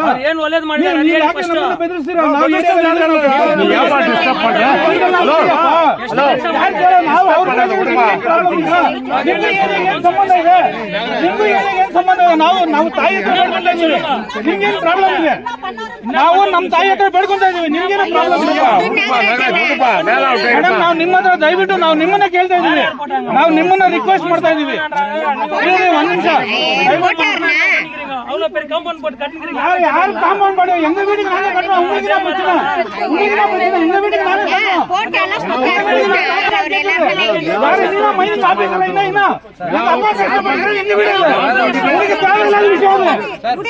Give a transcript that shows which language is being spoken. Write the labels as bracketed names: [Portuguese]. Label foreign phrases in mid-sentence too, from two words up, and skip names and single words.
[Kannada] ಬೆದರಿಸ್ತೀರಾ? ನಾವು ತಾಯಿ ನಿಮ್ಗೇನು ಪ್ರಾಬ್ಲಮ್ ಇದೆ? ನಾವು ನಮ್ಮ ತಾಯಿ ಹತ್ರ ಬೇಡ್ಕೊಂತ ಇದೀವಿ, ನಿಮ್ಗೇನು ಪ್ರಾಬ್ಲಮ್ ಇದೆ? ಮೇಡಮ್, ನಾವು ನಿಮ್ಮ ಹತ್ರ ದಯವಿಟ್ಟು ನಾವು ನಿಮ್ಮನ್ನ ಕೇಳ್ತಾ ಇದೀವಿ, ನಾವು ನಿಮ್ಮನ್ನ ರಿಕ್ವೆಸ್ಟ್ ಮಾಡ್ತಾ ಇದೀವಿ. ಒಂದ್ ನಿಮಿಷ, [Tamil] யாரு காம்பவுண்ட் போடு எங்க வீட்டுக்கு நானே கட்டறோம், உங்களுக்கு தான் பிரச்சனை, உங்களுக்கு தான் பிரச்சனை. எங்க வீட்டுக்கு நானே கட்டறோம், போட் எல்லாம் யாரு நீங்க மைனிங் ஆபீஸ் எல்லாம் என்ன எங்க அம்மா கஷ்டப்படுற எங்க வீடு உங்களுக்கு தேவையில்லாத விஷயம் அது.